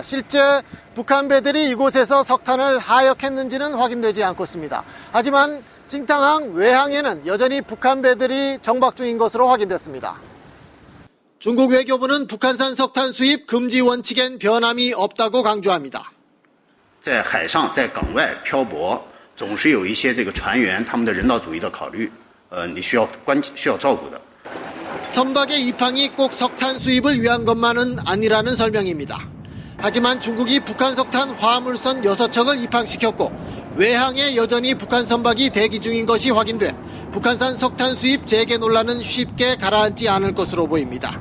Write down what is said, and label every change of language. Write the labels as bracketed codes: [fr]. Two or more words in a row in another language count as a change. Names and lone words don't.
[ko] 실제 북한 배들이 이곳에서 석탄을 하역했는지는 확인되지 않고 있습니다. 하지만 징탕항 외항에는 여전히 북한 배들이 정박 중인 것으로 확인됐습니다. 중국 외교부는 북한산 석탄 수입 금지 원칙엔 변함이 없다고 강조합니다. [zh] 在海上在港外漂泊总是有一些这个船员他们的人道主义的考虑你需要照顾的 [ko] 선박의 입항이 꼭 석탄 수입을 위한 것만은 아니라는 설명입니다. 하지만 중국이 북한 석탄 화물선 6척을 입항시켰고 외항에 여전히 북한 선박이 대기 중인 것이 확인돼 북한산 석탄 수입 재개 논란은 쉽게 가라앉지 않을 것으로 보입니다.